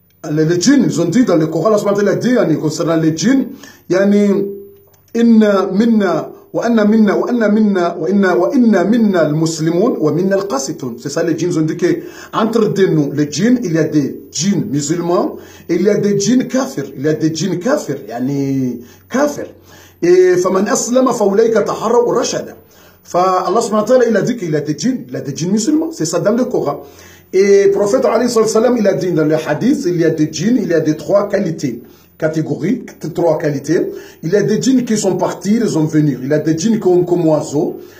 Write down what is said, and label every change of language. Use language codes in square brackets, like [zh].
[fr] Les djinns, ils ont dit dans le Coran, Allah subhanahu wa ta'ala a dit concernant les djinns, yani [ar] inna minna وأن منا المسلمون ومنا القاسطون. [fr] C'est ça, les djinns ont dit que entre nous, les djinns, il y a des djinns musulmans et il y a des djinns kafirs. Il y a des djinns kafirs, yani kafir. [ar] Et فمن أسلم فأولئك تحروا رشدا. فالله سبحانه وتعالى, [fr] il a dit qu'il y a des djinns musulmans. C'est ça dans le Coran. Et le prophète alayhi salam, il a dit dans le hadith, il y a des djinns, il y a des trois catégories, trois qualités. Il y a des djinns qui sont partis, ils sont venus. Il y a des djinns comme oiseaux.